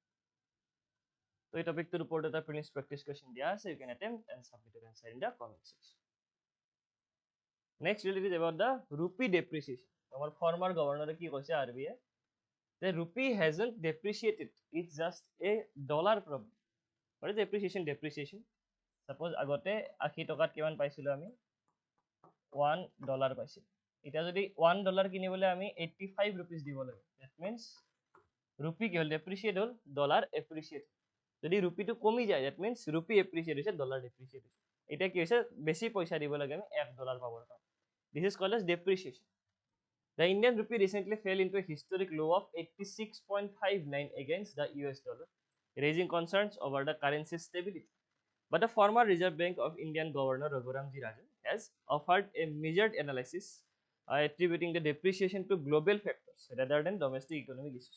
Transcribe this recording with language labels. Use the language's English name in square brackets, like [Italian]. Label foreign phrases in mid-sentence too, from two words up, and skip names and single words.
[English] So, this topic to report the previous practice question dia, so you can attempt and submit your answer in the comment section. Next, it is about the rupee depreciation. Our former governor [Assamese] কি কৈছে [English] RBI, the rupee hasn't depreciated. It's just a dollar problem. What is depreciation? Depreciation. Suppose [Assamese] আগতে 80 টকাত কিমান পাইছিলো আমি $1 পাইছিল, এতিয়া যদি $1 কিনিবলৈ আমি 85 rupees দিব লাগে, [English] that means rupee [Assamese] কি হল [English] depreciate হল, dollar appreciate. [Assamese] যদি রুপিটো কমি যায়, [English] that means rupee appreciate হৈছে, dollar depreciate হৈছে। [Assamese] এটা কি হৈছে, বেছি পইচা দিব লাগে আমি $1 পাবৰ কাৰণে। [English] This is called as depreciation. The Indian rupee recently fell into a historic low of 86.59 against the US dollar, raising concerns over the currency stability. But the former Reserve Bank of Indian Governor Raghuram Ji Rajan has offered a measured analysis attributing the depreciation to global factors rather than domestic economic issues.